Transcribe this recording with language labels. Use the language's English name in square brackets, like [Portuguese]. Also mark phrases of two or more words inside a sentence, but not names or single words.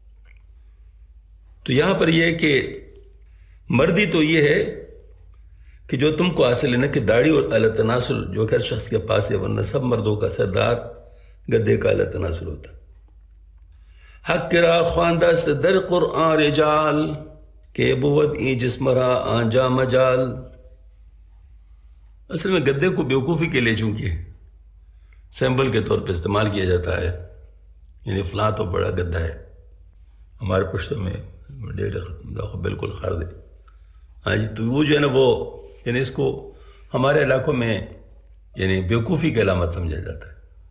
[Urdu] تو یہاں پر یہ ہے کہ مردی تو یہ ہے کہ جو تم کو حاصل ہے نا کہ داڑھی اور اعلی تناسل جو کہ ہر شخص کے پاس ہے، ورنہ سب مردوں کا سردار گدے کا اعلی تناسل ہوتا. [Persian] حق کرا خواندہ سے در قرآن رجال کہ بود ای جسم را آنجا مجال. [Urdu] اصل میں گدے کو بیوقوفی کے لیے چونکہ سیمبل کے طور پہ استعمال کیا جاتا ہے، یعنی فلاں تو بڑا گدہ ہے، ہمارے پشتوں میں بالکل خرد ہے. ہاں جی، تو وہ جو ہے نا وہ یعنی اس کو ہمارے علاقوں میں یعنی بیوقوفی کی علامت سمجھا جاتا ہے.